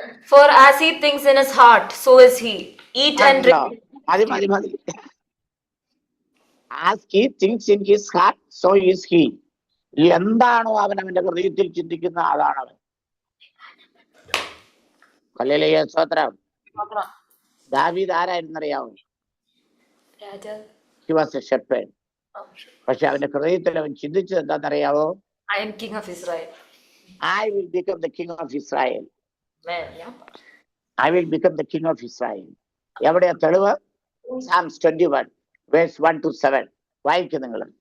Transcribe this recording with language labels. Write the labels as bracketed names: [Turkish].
[English] For as he thinks in his heart, so is he. Eat and drink. [Malayalam] മതി. [English] As he thinks in his heart, so is he. [Malayalam] എന്താണോ അവൻ അവന്റെ ഹൃദയത്തിൽ ചിന്തിക്കുന്ന അതാണ് അവൻ. ഹല്ലേലൂയ, സ്തോത്രം. ദാവീദ് ആരായിരുന്നറിയാമോ? [English] He was a shepherd. [Malayalam] പക്ഷെ അവന്റെ ഹൃദയത്തിൽ അവൻ ചിന്തിച്ചത് എന്താണെന്നറിയാവോ? [English] I am king of Israel. I will become the king of Israel. Man, yeah. I will become the king of Israel. [Malayalam] എവിടെയാ തെളിവ്? [English] Psalms 21 verse 1 to 7 [Malayalam] വായിക്കും നിങ്ങൾ.